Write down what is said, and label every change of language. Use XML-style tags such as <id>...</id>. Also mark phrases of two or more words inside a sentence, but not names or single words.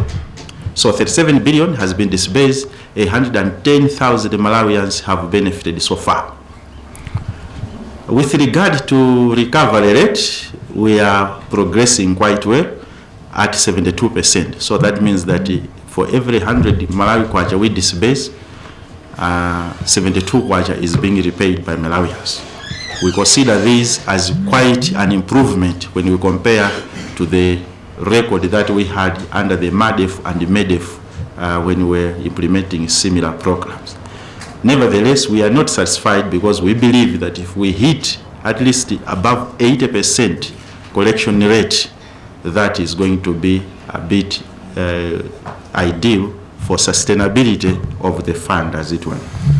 <en>So 37 billion has been disbursed, 110,000 Malawians have benefited so far. With regard to recovery rate, we are progressing quite well at 72%. So that means that for every 100 Malawi kwacha we disburse, 72 kwacha is being repaid by Malawians. We consider this as quite an improvement when we compare to the record that we had under the MADEF and the MEDEF when we were implementing similar programs. Nevertheless, we are not satisfied because we believe that if we hit at least above 80% collection rate, that is going to be a bit ideal for sustainability of the fund as it were.</en>